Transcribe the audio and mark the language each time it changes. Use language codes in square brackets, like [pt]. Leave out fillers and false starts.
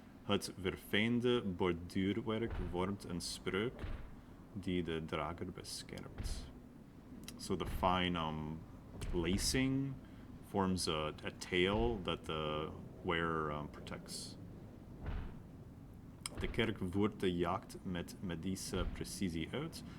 [nl] Het verfijnde borduurwerk vormt een spreuk die de drager beschermt. [en] So the fine lacing forms a tail that the wearer protects. [nl] De kerk voert de jacht met medische precisie uit.